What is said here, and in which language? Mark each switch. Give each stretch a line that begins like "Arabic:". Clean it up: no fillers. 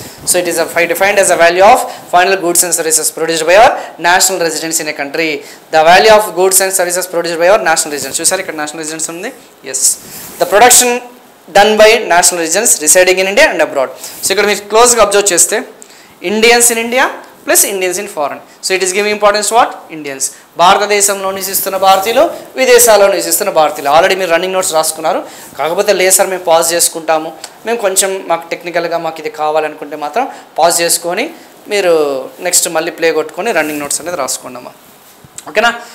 English: So it is defined as the value of final goods and services produced by our national residents in a country. The value of goods and services produced by our national residents.
Telugu: చూసారు ఇక్కడ national residents ఉంది.
English: Yes, the production done by national residents residing in India and abroad.
Telugu: So ఇక్కడ మీరు క్లోజ్గా observe చేస్తే
English: Indians in India plus Indians in foreign. So it is giving importance what? Indians.
Telugu: భారతదేశంలో నివసిస్తున్న భారతీయులు, విదేశాల్లో నివసిస్తున్న భారతీయులు. ఆల్రెడీ మీరు రన్నింగ్ నోట్స్ రాసుకున్నారు, కాకపోతే లేసర్ మేము పాజ్ చేసుకుంటాము. మేము కొంచెం మాకు టెక్నికల్గా మాకు ఇది కావాలనుకుంటే మాత్రం పాజ్ చేసుకొని మీరు నెక్స్ట్ మళ్ళీ ప్లే కొట్టుకొని రన్నింగ్ నోట్స్ అనేది రాసుకున్నామా. ఓకేనా?